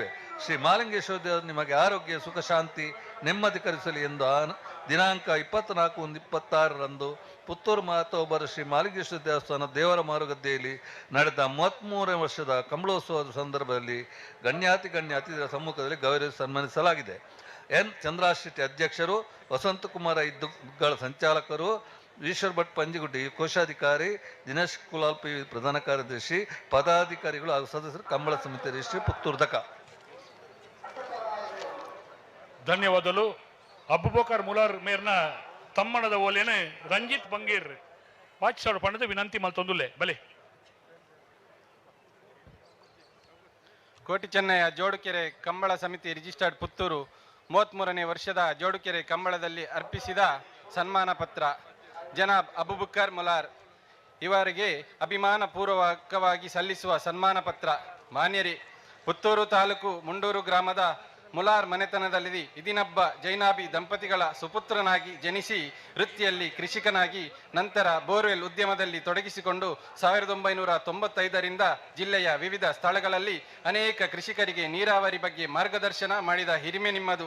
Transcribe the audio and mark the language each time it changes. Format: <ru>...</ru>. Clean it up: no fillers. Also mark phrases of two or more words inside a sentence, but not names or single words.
<kn>ಶ್ರೀ ಮಾಲಿಂಗೇಶ್ವರ ದೇವರು ನಿಮಗೆ ಆರೋಗ್ಯ ಸುಖ ಶಾಂತಿ ನೆಮ್ಮದಿ ಕಲಿಸಲಿ ಎಂದು ದಿನಾಂಕ 24/1/26 ಪುತ್ತೂರು ಮಹತೋಬರ ಶ್ರೀ ಮಾಲಿಂಗೇಶ್ವರ ದೇವಸ್ಥಾನ ದೇವರ ಮಾರುಗದ್ದೆಯಲ್ಲಿ ನಡೆದ 33ನೇ ವರ್ಷದ ಕಂಬಳೋತ್ಸವದ ಸಂದರ್ಭದಲ್ಲಿ ಗಣ್ಯಾತಿ ಅತಿಥಿಗಳ ಸಮ್ಮುಖದಲ್ಲಿ ಗೌರವಿಸಿ ಸನ್ಮಾನಿಸಲಾಗಿದೆ. ಎನ್ ಚಂದ್ರಾಶೆಟ್ಟಿ ಅಧ್ಯಕ್ಷರು, ವಸಂತಕುಮಾರ ಇದ್ದುಗಳ ಸಂಚಾಲಕರು, ಈಶ್ವರ್ ಭಟ್ ಪಂಜಿಗುಡ್ಡಿ ಕೋಶಾಧಿಕಾರಿ, ದಿನೇಶ್ ಕುಲಾಲ್ ಪಿ ಪ್ರಧಾನ ಕಾರ್ಯದರ್ಶಿ, ಪದಾಧಿಕಾರಿಗಳು ಹಾಗೂ ಸದಸ್ಯರು, ಕಂಬಳ ಸಮಿತಿ ರಿಜಿಸ್ಟ್ರಿ ಪುತ್ತೂರು ದಕ. ಧನ್ಯವಾದಗಳು.</kn> <tcy>ಅಬ್ಬುಬಕರ್ ಮುಲಾರ್ ಮೇರ್ನ ತಮ್ಮಣದ ಓಲೇನೆ ರಂಜಿತ್ ಬಂಗೀರ್ ವಾಚಿಸೋಡು ಪಣ್ಣದ ವಿನಂತಿ ಮಲ್ತೊಂದುಲ್ಲೆ ಬಲೆ.</tcy> <kn>ಕೋಟಿ ಚೆನ್ನಯ ಜೋಡುಕೆರೆ ಕಂಬಳ ಸಮಿತಿ ರಿಜಿಸ್ಟರ್ಡ್ ಪುತ್ತೂರು 33ನೇ ವರ್ಷದ ಜೋಡುಕೆರೆ ಕಂಬಳದಲ್ಲಿ ಅರ್ಪಿಸಿದ ಸನ್ಮಾನ ಪತ್ರ ಜನಾಬ್ ಅಬುಬಕರ್ ಮುಲಾರ್ ಇವರಿಗೆ ಅಭಿಮಾನ ಪೂರ್ವಕವಾಗಿ ಸಲ್ಲಿಸುವ ಸನ್ಮಾನ ಪತ್ರ. ಮಾನ್ಯರೇ, ಪುತ್ತೂರು ತಾಲೂಕು ಮುಂಡೂರು ಗ್ರಾಮದ ಮುಲಾರ್ ಮನೆತನದಲ್ಲಿ ಇದಿನಬ್ಬ ಜೈನಾಬಿ ದಂಪತಿಗಳ ಸುಪುತ್ರನಾಗಿ ಜನಿಸಿ ವೃತ್ತಿಯಲ್ಲಿ ಕೃಷಿಕನಾಗಿ ನಂತರ ಬೋರ್ವೆಲ್ ಉದ್ಯಮದಲ್ಲಿ ತೊಡಗಿಸಿಕೊಂಡು 1995ರಿಂದ ಜಿಲ್ಲೆಯ ವಿವಿಧ ಸ್ಥಳಗಳಲ್ಲಿ ಅನೇಕ ಕೃಷಿಕರಿಗೆ ನೀರಾವರಿ ಬಗ್ಗೆ ಮಾರ್ಗದರ್ಶನ ಮಾಡಿದ ಹಿರಿಮೆ ನಿಮ್ಮದು.</kn>